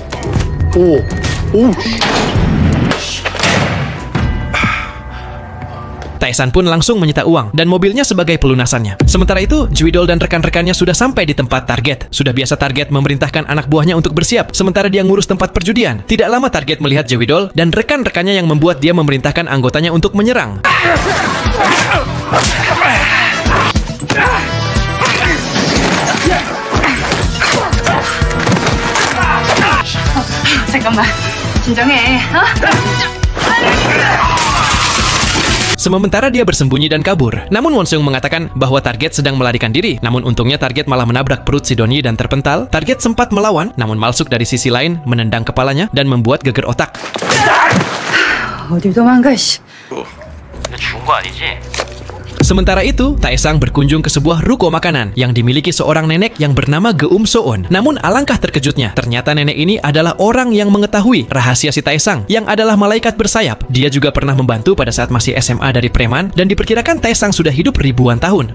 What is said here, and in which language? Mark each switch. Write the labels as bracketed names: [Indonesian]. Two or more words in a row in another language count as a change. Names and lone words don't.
[Indonesian] Tae-san pun langsung menyita uang dan mobilnya sebagai pelunasannya. Sementara itu, Juidol dan rekan-rekannya sudah sampai di tempat target. Sudah biasa target memerintahkan anak buahnya untuk bersiap, sementara dia ngurus tempat perjudian. Tidak lama target melihat Juidol dan rekan-rekannya yang membuat dia memerintahkan anggotanya untuk menyerang. [Korean] 잠깐만. 진정해. [Indonesian] Sementara dia bersembunyi dan kabur. Namun Wonsung mengatakan bahwa target sedang melarikan diri. Namun untungnya target malah menabrak perut si Don Ye dan terpental. Target sempat melawan, namun Malsuk dari sisi lain menendang kepalanya dan membuat geger otak. [Korean] 어딜 도망가, 씨. 죽은 거 아니지? [Indonesian] Sementara itu, Tae-san berkunjung ke sebuah ruko makanan yang dimiliki seorang nenek yang bernama Geum So-on. Namun alangkah terkejutnya, ternyata nenek ini adalah orang yang mengetahui rahasia si Tae-san yang adalah malaikat bersayap. Dia juga pernah membantu pada saat masih SMA dari preman dan diperkirakan Tae-san sudah hidup ribuan tahun.